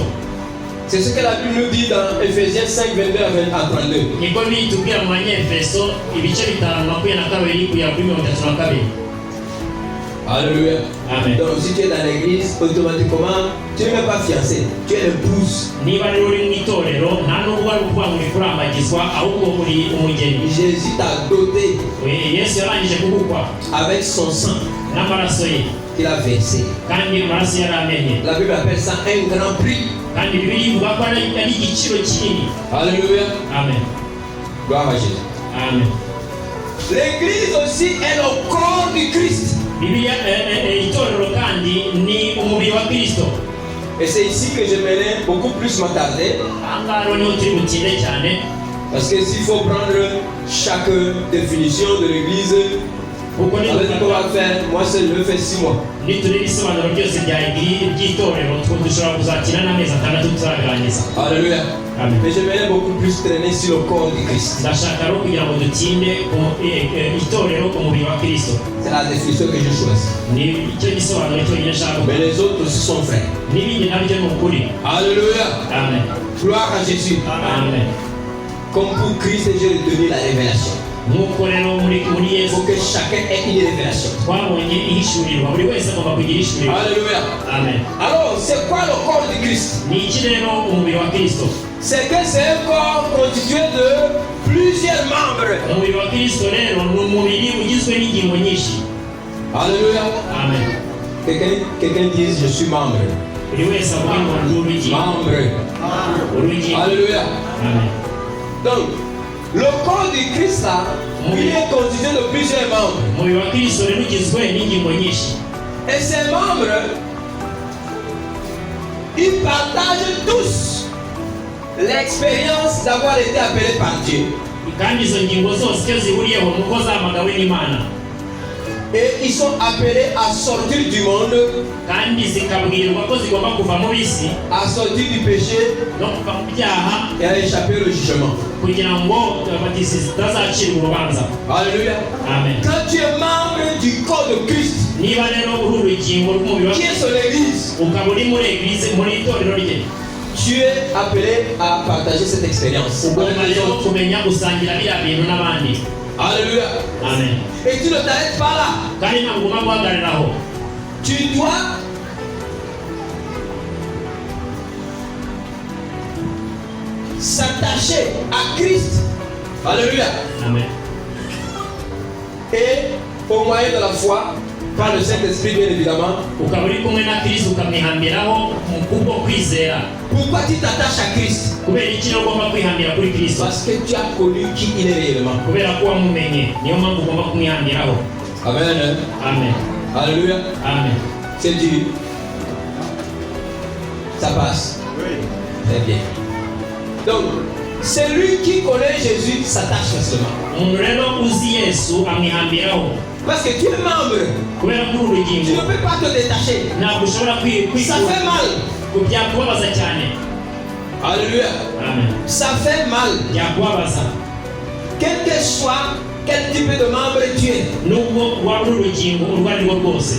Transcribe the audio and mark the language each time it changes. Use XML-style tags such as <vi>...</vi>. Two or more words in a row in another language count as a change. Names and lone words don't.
<fr>C'est ce que la Bible nous dit dans Ephésiens 5, 22 à 32.</fr> <rw>Niko bitubwira mu Banyefeso ibice 5:22 kugera kuri 32.</rw> <fr>Alléluia. Amen. Donc si tu es dans l'église, automatiquement, tu n'es même pas fiancé, tu es l'épouse.</fr> <rw>Niba rero uri mu itorero nta nubwo ari ukuvuga ngo uri kurambagizwa ahubwo uri umugeni.</rw> <fr>Jésus t'a doté</fr> <rw>Yesu yarangije kugukwa</rw> <fr>avec son sang</fr> <rw>n'amaraso ye</rw> <fr>qu'il a versé.</fr> <rw>kandi amaraso yari amenye.</rw> <fr>La Bible appelle ça un grand prix.</fr> <rw>Kandi Bibiliya ivuga ko ari igiciro kinini.</rw> <fr>Alléluia. Amen. Gloire à Jésus. Amen. L'église aussi est le corps du Christ.</fr> <rw>Bibiliya itorero kandi ni umubiri wa Kristo.</rw> <fr>Et c'est ici que j'aimerais beaucoup plus m'attarder.</fr> <rw>Ahangaha rero niho turi butinde cyane.</rw> <fr>Parce que s'il faut prendre chaque définition de l'église, avec ce qu'on va faire, moi seul je fais 6 mois.</fr> <rw>nitureba ibisobanuro byose by'itorero dushobora kuzakina n'amezi 6 tuzabirangiza.</rw> <fr>Alléluia. Amen. Mais j'aimerais beaucoup plus traîner sur le corps du Christ.</fr> <rw>Ndashaka rero kugira ngo dutinde itorero ku mubiri wa Kristo.</rw> <fr>C'est la définition que je choisis.</fr> <rw>Ni icyo gisobanuro cyonyine nshaka.</rw> <fr>Mais les autres aussi sont frères.</fr> <rw>N'ibindi nabyo ni ukuri.</rw> <fr>Alléluia. Amen. Gloire à Jésus. Amen. Comme pour Christ, j'ai retenu la révélation.</fr> <rw>Nk'uko rero muri</rw> <fr>Il</fr> <rw>Yesu</rw> <fr>faut que chacun ait une révélation.</fr> <rw>twabonye ihishurirwa buri wese agomba kugira ihishurirwa.</rw> <fr>Alléluia. Amen. Alors, c'est quoi le corps du Christ?</fr> <rw>Ni iki rero umubiri wa Kristo?</rw> <fr>C'est que c'est un corps constitué de plusieurs membres.</fr> <rw>Umubiri wa Kristo rero ni umubiri ugizwe n'ingingo nyinshi.</rw> <fr>Alléluia. Amen. Quelqu'un dise je suis membre.</fr> <rw>Buri wese avuga ngo ndi urugingo.</rw> <fr>Membre.</fr> <rw>Urugingo.</rw> <fr>Alléluia. Amen. Donc, le corps du Christ là, il est constitué de plusieurs membres.</fr> <rw>Umubiri wa Kristo rero ugizwe n'ingingo nyinshi.</rw> <fr>Et ces membres, ils partagent tous l'expérience d'avoir été appelés par Dieu.</fr> <rw>Kandi izo ngingo zose icyo zihuriyeho ni uko zahamagawe n'Imana.</rw> <fr>Et ils sont appelés à sortir du monde,</fr> <rw>Kandi zikabwirwa ko zigomba kuva mu bisi</rw> <fr>à sortir du péché</fr> <rw>no kuva mu byaha</rw> <fr>et à échapper au jugement.</fr> <rw>kugira ngo zitazacirwa urubanza.</rw> <fr>Alléluia. Amen. Quand tu es membre du corps de Christ,</fr> <rw>Niba rero uri urugingo rw'umubiri wa</rw> <fr>qui est son église,</fr> <rw>ukaba uri muri eglise muri itorero rye,</rw> <fr>tu es appelé à partager cette expérience.</fr> <rw>ugomba rero kumenya gusangira biriya bintu n'abandi.</rw> <fr>Alléluia. Amen. Et tu ne t'arrêtes pas là.</fr> <rw>Kandi ntabwo ugomba guhagararaho.</rw> <fr>Tu dois s'attacher à Christ. Alléluia. Amen. Et au moyen de la foi, par le Saint-Esprit bien évidemment.</fr> <rw>Ukaba uri kumwe na Kristo ukamwihambiraho mu kubwo kwizera.</rw> <fr>Pourquoi tu t'attaches à Christ?</fr> <rw>Kubera iki rero ugomba kwihambira kuri Kristo?</rw> <fr>Parce que tu as connu qui il est réellement. Kubera ko wamumenye niyo mpamvu ugomba kumwihambiraho. Amen. Amen. Alléluia. Amen. C'est Dieu. Ça passe. Oui. Très bien. Donc, celui qui connaît Jésus s'attache facilement.</fr> <rw>Umuntu rero uzi Yesu amwihambiraho.</rw> <fr>Parce que tu es membre.</fr> <rw>Kubera ko uri</rw> <fr>Tu</fr> <rw>urugingo</rw> <fr>ne peux pas te détacher.</fr> <rw>ntabwo ushobora</rw> <fr>Ça fait mal.</fr> <rw>byakubabaza cyane.</rw> <fr>Alléluia. Amen. Ça fait mal.</fr> <rw>Byakubabaza</rw> <fr>Quel que soit quel type de membre tu es.</fr> <rw>nubwo waba uri urugingo urwo ari rwo rwose.</rw>